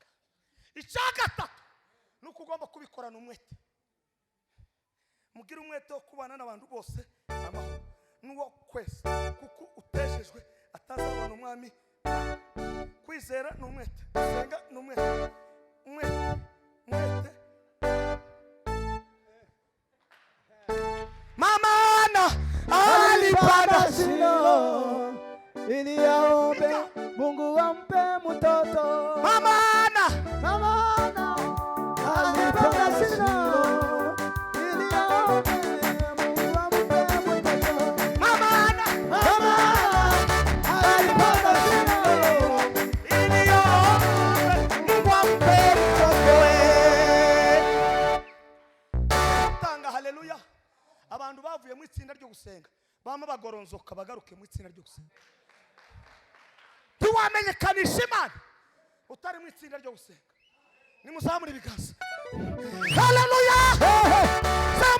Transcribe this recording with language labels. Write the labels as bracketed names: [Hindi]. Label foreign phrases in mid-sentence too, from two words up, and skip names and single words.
[Kinyarwanda] Icyagatatu nuko ugomba kubikorana umwete. Mugira umwete wo kubana n'abantu bose amahoro n'uwo kwese kuko utejejwe atazabona umwami. Kwizera n'umwete, senga n'umwete, umwete. [Swahili] Mama Ana alipanda Shilo ili aombe. Mungu ampe mtoto. Mama Ana alipanda Shilo ili aombe. Mungu ampe mtoto. Mama Ana alipanda Shilo iliyo Mungu ampe mtoto. Tanga haleluya. [Kinyarwanda] Abantu bavuye mu itsinda ryo gusenga bama bagoronzoka bagaruke mu itsinda ryo gusenga. Tuwamenyekanisha Imana utari mu itsinda ryo gusenga. Nimuzamure ibiganza. Haleluya.